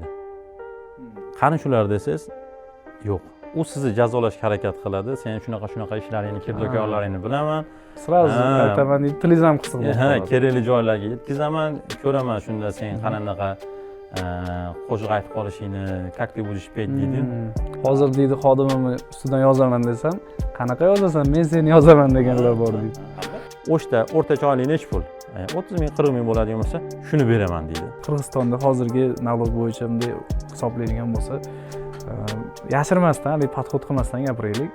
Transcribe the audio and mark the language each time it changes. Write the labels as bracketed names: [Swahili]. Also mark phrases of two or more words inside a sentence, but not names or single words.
[Uzbek] Qani shular desangiz, yo'q. U sizni jazolashga harakat qiladi. Sen shunaqa ishlaringni, kirdokorlaringni bilaman. Sразу aytaman deb tilingiz ham qisiq bo'lib qoladi. Kerakli joylarga yetkazaman, ko'raman shunda sen qanaqa qo'shiq aytib qolishingni, [Russian] как ты будешь [Uzbek] pet deydi. Hozir deydi xodimimni ustidan yozaman desam, qanaqa yozasan? Men seni yozaman deganlar bor deydi. O'rtacha oylik necha pul? 30 ming, 40 ming bo'ladigan bo'lsa, shuni beraman deydi. Qirg'izistonda hozirgi nalog bo'yicha bunday hisoblaydigan bo'lsa, yashirmasdan, hali podxod qilmasdan gapiraylik.